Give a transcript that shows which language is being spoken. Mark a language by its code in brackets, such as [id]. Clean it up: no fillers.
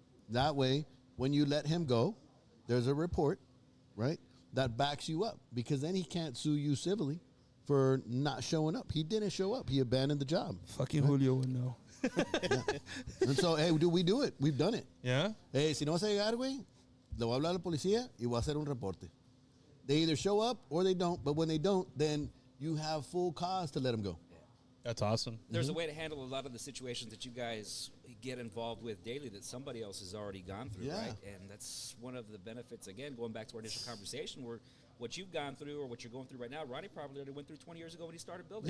[en] That way, when you let him go, there's a report, right, that backs you up, because then he can't sue you civilly for not showing up. He didn't show up. He abandoned the job. Fucking right? Julio would know. Yeah. And so, hey, we do it. We've done it. Yeah. [es] Hey, si no vas a llegar, güey, le voy a hablar a la policía y voy a hacer un reporte. [en] They either show up or they don't, but when they don't, then you have full cause to let them go. That's awesome. There's a way to handle a lot of the situations that you guys get involved with daily that somebody else has already gone through, right? And that's one of the benefits, again, going back to our initial conversation, where what you've gone through or what you're going through right now, Ronnie probably already went through 20 years ago when he started building.